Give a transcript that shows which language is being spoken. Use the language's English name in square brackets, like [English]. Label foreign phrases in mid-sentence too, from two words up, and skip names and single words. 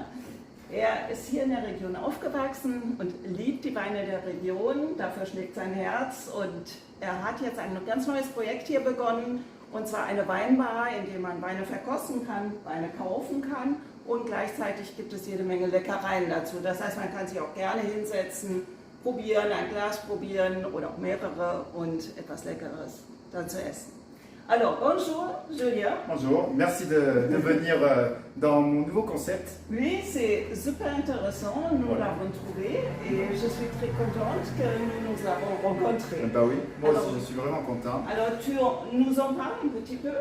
[German] Er ist hier in der Region aufgewachsen und liebt die Weine der Region, dafür schlägt sein Herz und er hat jetzt ein ganz neues Projekt hier begonnen, und zwar eine Weinbar, in der man Weine verkosten kann, Weine kaufen kann und gleichzeitig gibt es jede Menge Leckereien dazu. Das heißt, man kann sich auch gerne hinsetzen, probieren, ein Glas probieren oder auch mehrere und etwas Leckeres dann zu essen. [French] Alors, bonjour, Julien. Bonjour, merci de venir dans mon nouveau concept. Oui, c'est super intéressant, nous l'avons trouvé et je suis très contente que nous nous avons rencontrés. Bah oui, moi aussi je suis vraiment content. Alors, tu nous en parles un petit peu?